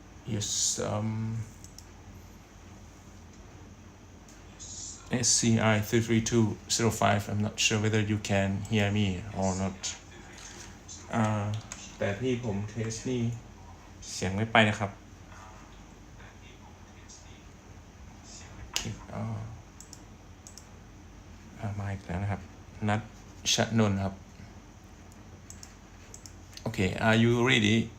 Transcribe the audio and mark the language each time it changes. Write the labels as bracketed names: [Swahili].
[English] yes, SCI33205. I'm not sure whether you can hear me or not. [Thai] แต่ที่ผมเทสนี่เสียงไม่ไปนะครับมาอีกแล้วนะครับนัทชนนท์ครับ [English] Okay, are you ready?